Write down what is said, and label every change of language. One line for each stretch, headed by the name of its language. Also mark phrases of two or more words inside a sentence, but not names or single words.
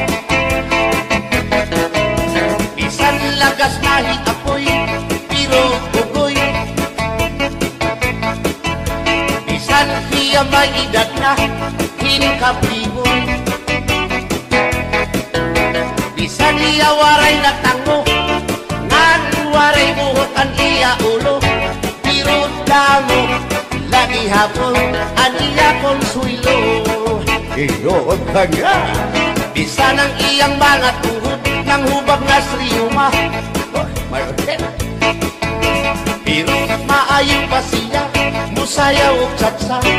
Waray: Bisan lagas nahi apoy, pero bugoy, bisan hiya may edad na, hinkapriboy, bisan iya waray na tango, ngan waray buhot an iya ulo, pero damo, lagi hapon, an iya konsuelo. Iyon ka nga.
Cebuano: Bisan ang iyang mga tuhod, nang hubag nga sriyuma, pero maayo pa siya, musayaw o tsatsa.